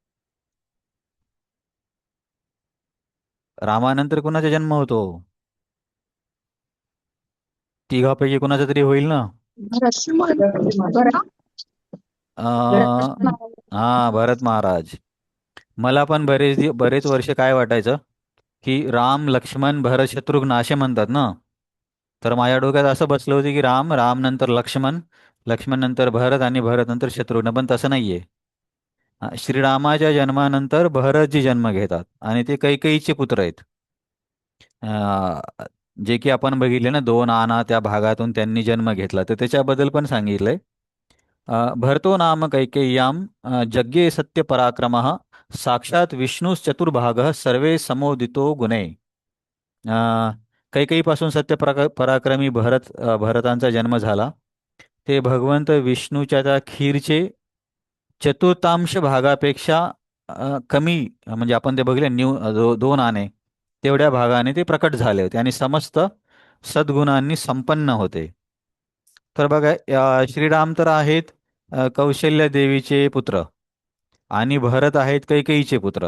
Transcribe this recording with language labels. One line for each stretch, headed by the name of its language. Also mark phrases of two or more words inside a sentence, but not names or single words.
Marathi: रामानंतर कुणाचा जन्म होतो? तिघापैकी कुणाचा तरी होईल ना. अं, हा, भरत महाराज. मला पण बरेच वर्ष काय वाटायचं की राम, लक्ष्मण, भरत, शत्रुघ्न असे म्हणतात ना. तर माझ्या डोक्यात असं बसलं होतं की राम, राम नंतर लक्ष्मण, लक्ष्मण नंतर भरत आणि भरत नंतर शत्रुघ्न. पण तसं नाहीये. श्रीरामाच्या जन्मानंतर भरतजी जन्म घेतात आणि ते कैकेयीचे पुत्र आहेत. जे की आपण बघितले ना, 2 आणा त्या भागातून त्यांनी जन्म घेतला, तर त्याच्याबद्दल पण सांगितलंय.
Sanskrit: भरतो नाम कैकेय्याम यज्ञे सत्य पराक्रमः साक्षात विष्णुश्चतुर्भागः सर्वे समोदितो गुणे.
Marathi: कैकेयीपासून पराक्रमी भरतांचा जन्म झाला. ते भगवंत विष्णूच्या त्या खीरचे चतुर्थांश भागापेक्षा कमी, म्हणजे आपण ते बघितले 2 आणे तेवढ्या भागाने ते प्रकट झाले होते आणि समस्त सद्गुणांनी संपन्न होते. तर बघा, श्रीराम तर आहेत कौशल्य देवीचे पुत्र आणि भरत आहेत कैकेयीचे पुत्र.